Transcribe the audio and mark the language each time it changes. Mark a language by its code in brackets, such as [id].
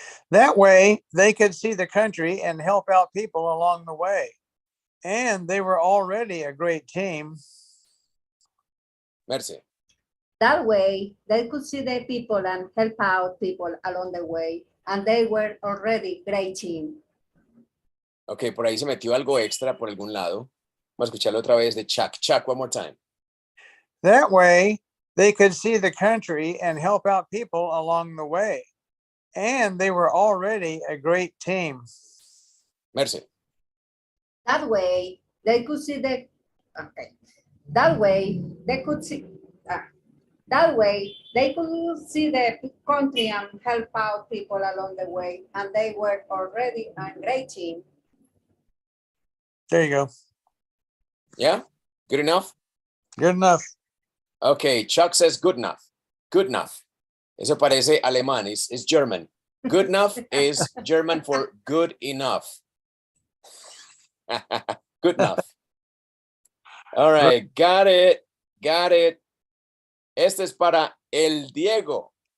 [en] That way, they could see the country and help out people along the way. And they were already a great team. [fr] Merci. [en] That way, they could see the people and help out people along the way, and they were already great team. [es] Ok, por ahí se metió algo extra por algún lado. Vamos a escucharlo otra vez de Chuck. [en] Chuck, one more time. That way, they could see the country and help out people along the way. And they were already a great team. [fr] Merci. [en] That way, they could see the, okay. That way, they could see, that way, they could see the country and help out people along the way, and they were already a great team. There you go. Yeah, good enough. Good enough. Okay, Chuck says good enough. Good enough. [es] Eso parece alemán, [en] it's German. Good enough is German for good enough. Good enough. All right, got it. Got it. [es] Este es para el Diego.